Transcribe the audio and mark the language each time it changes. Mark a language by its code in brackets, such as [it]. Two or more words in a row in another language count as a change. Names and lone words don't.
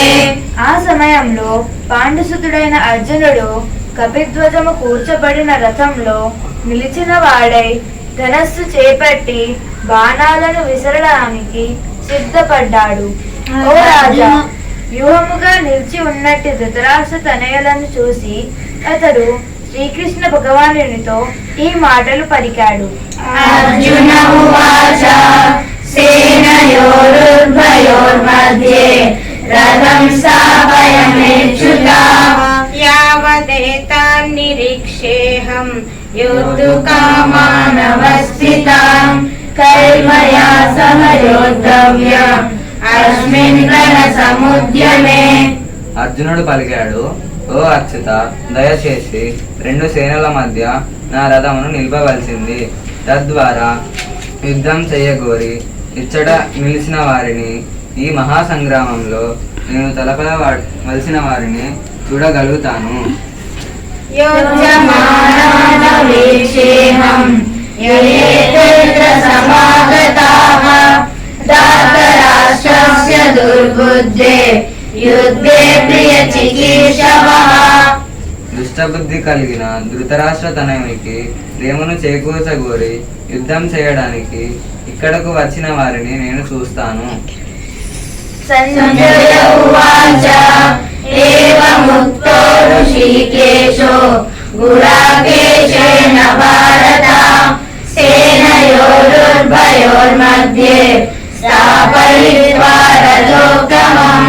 [te] ఆ సమయంలో పాండుసుతుడైన అర్జునుడు కపిధ్వజము కూర్చబడిన రథంలో నిలిచిన వాడై ధనస్సు చేపట్టి బాణాలను విసరడానికి సిద్ధపడ్డాడు. ఓ రాజా, వ్యూహముగా నిలిచి ఉన్నట్టి ధృతరాష్ట్ర తనయులను చూసి అతడు శ్రీకృష్ణ భగవానునితో ఈ మాటలు పలికాడు. [sa] అర్జున ఉవాచ सेनयोरुभयोर्मध्ये रथं स्थापयाम्यच्युताः यावदेतान्निरीक्षेऽहं योद्धुकामानवस्थिताम् कैर्मया सह योद्धव्यम् अस्मिन् रणसमुद्यमे. [te] అర్జునుడు పలికాడు, ఓ అచ్యుత, దయచేసి రెండు సేనల మధ్య నా రథమును నిలపవలసింది. తద్వారా యుద్ధం చేయగోరి ఇచ్చట నిలిచిన వారిని, ఈ మహాసంగ్రామంలో నేను తలపవలసిన వారిని చూడగలుగుతాను. [sa] योज्यमानानवीक्षेऽहम् ययेतेऽत्र समागताः धातराष्ट्रस्य दुर्बुद्धे युद्धे प्रियचिकीर्षवः. [te] దుష్టబుద్ధి కలిగిన ధృతరాష్ట్ర తనయునికి ప్రేమను చేకూర్చగోరి యుద్ధం చేయడానికి ఇక్కడకు వచ్చిన వారిని నేను చూస్తాను. [sa] సంజయ ఉవాచ ఏవముక్తో ఋషికేశో గుడాకేశేన భారత సేనయోరుర్భయోర్मध्ये స్థాపయిత్వా రథోత్తమం.